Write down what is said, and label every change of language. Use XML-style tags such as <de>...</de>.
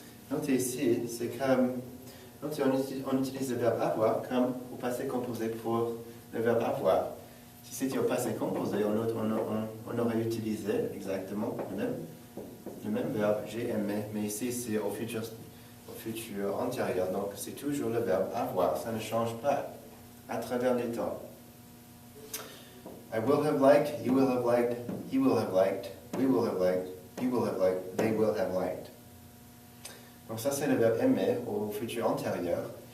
<fr>Notez ici, c'est comme, notez, on utilise le verbe avoir comme au passé composé pour le verbe avoir. Si c'était au passé composé, on aurait utilisé exactement le même verbe, j'ai aimé, mais ici c'est au futur antérieur, donc c'est toujours le verbe avoir, ça ne change pas à travers les temps.</fr> <en>I will have liked, you will have liked, he will have liked, we will have liked, you will have liked, they will have liked.</en> <fr>Donc ça c'est le verbe aimer au futur antérieur.</fr>